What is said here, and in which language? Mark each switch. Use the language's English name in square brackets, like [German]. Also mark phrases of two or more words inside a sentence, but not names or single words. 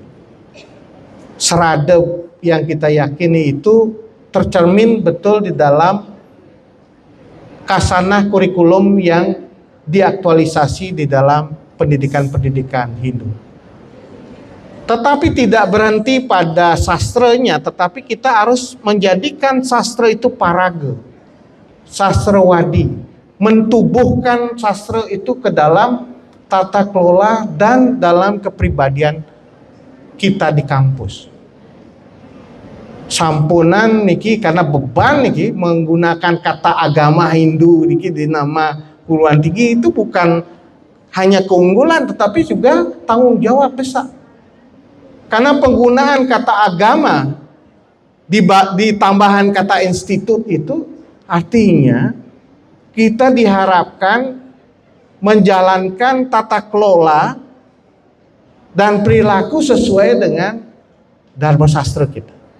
[Indonesian] Serada yang kita yakini itu tercermin betul di dalam kasanah kurikulum yang diaktualisasi di dalam pendidikan-pendidikan Hindu. Tetapi tidak berhenti pada sastranya, tetapi kita harus menjadikan sastra itu paraga, sastrawadi, mentubuhkan sastra itu ke dalam tata kelola dan dalam kepribadian kita di kampus. [Balinese] Sampunan niki [Indonesian] karena beban niki menggunakan kata agama Hindu niki di nama perguruan tinggi itu bukan hanya keunggulan tetapi juga tanggung jawab besar. Karena penggunaan kata agama di tambahan kata institut itu artinya kita diharapkan menjalankan tata kelola dan perilaku sesuai dengan Dharma Sastra kita.